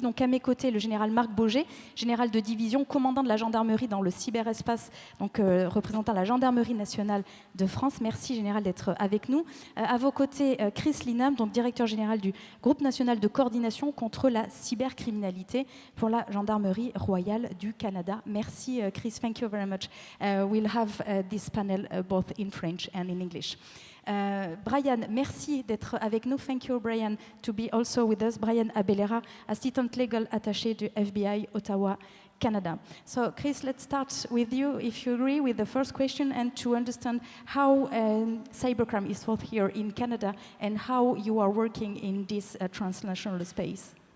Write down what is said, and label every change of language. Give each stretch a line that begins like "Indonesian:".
French: Donc à mes côtés, le général Marc Boger, général de division, commandant de la gendarmerie dans le cyberespace, donc représentant la gendarmerie nationale de France. Merci général d'être avec nous. À vos côtés, Chris Linam, donc directeur général du groupe national de coordination contre la cybercriminalité pour la gendarmerie royale du Canada. Merci, Chris.
English: Thank you very much. We'll have this panel both in French and in English.
French: Brian, merci d'être avec nous.
English: Thank you, Brian, to be also with us. Brian Abellera, Assistant Legal Attaché du FBI Ottawa, Canada. So, Chris, let's start with you, if you agree, with the first question and to understand how cybercrime is fought here in Canada and how you are working in this transnational space.